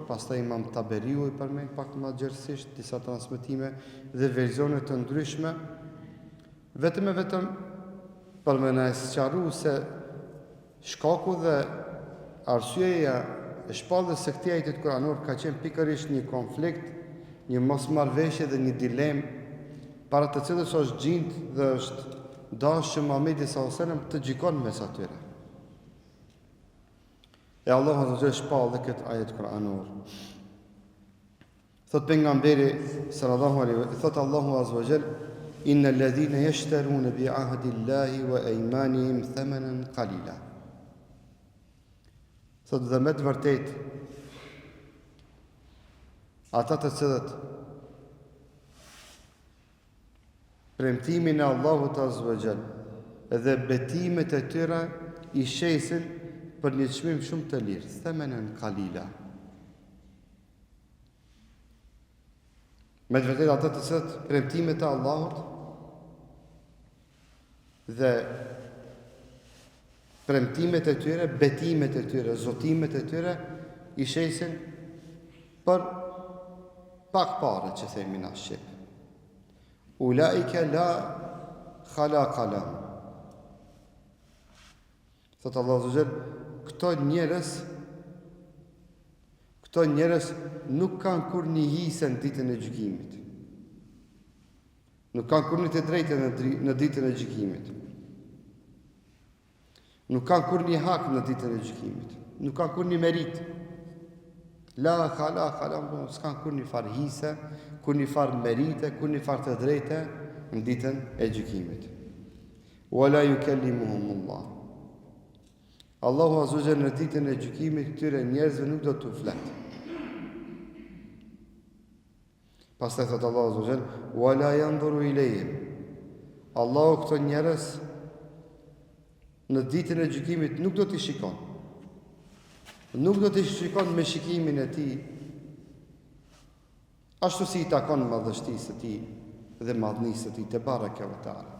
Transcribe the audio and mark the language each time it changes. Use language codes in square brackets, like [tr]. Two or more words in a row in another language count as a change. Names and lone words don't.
[sq] pastaj Imam Taberiu i përmend pak më gjerësisht disa transmetime dhe versione të ndryshme, vetëm e vetëm për më na sqaruar se shkaku dhe arsyeja e shpalljes së këtij ajeti kuranor ka qenë pikërisht një konflikt, një mosmarrveshje dhe një dilemë para të cilës është gjind dhe është dashur që Muhamedi [ar] صلى الله عليه وسلم [sq] të gjykon mes atyre. E Allahu [ar] عز وجل [sq] shpall dhe këtë ajet kuranor. Thot pejgamberi [ar] صلى الله عليه وسلم, [sq] thot Allahu [ar] عز وجل, إن الذين يشترون بعهد الله وأيمانهم ثمنا قليلا. [sq] Thot dhe me të vërtet ata të cilët premtimin e Allahut [ar] عز وجل [sq] dhe betimet e tyre i shesin për një çmim shumë të lirë, [ar] ثمنا قليلا. [sq] Me të vërtetë ata të cilët premtimet e Allahut dhe premtimet e tyre, betimet e tyre, zotimet e tyre i shesin për pak parë, që themi na shqip. [ar] أولئك لا خلاق لهم. [sq] Thot Allahu [ar] عز وجل, [sq] këto njerëz nuk kanë kur një hise në ditën e gjykimit. Nuk kanë kur një të drejtë në ditën e gjykimit. Nuk kanë kur një hak në ditën e gjykimit. Nuk kanë kur një merit. [ar] لا خلاق لهم, [sq] s'kan kur një far hise, kur një far merite, kur një far të drejte në ditën e gjykimit. [ar] ولا يكلمهم الله. [sq] Allahu [ar] عز وجل [sq] në ditën e gjykimit këtyre njerëzve nuk do t'u flet. Pastaj thot Allahu [ar] عز وجل, ولا ينظر إليهم. [sq] Allahu këto njerëz në ditën e gjykimit nuk do t'i shikon. Nuk do t'i shikon me shikimin e tij, ashtu si i takon madhështisë së tij dhe madhnisë së tij [ar] تبارك وتعالى.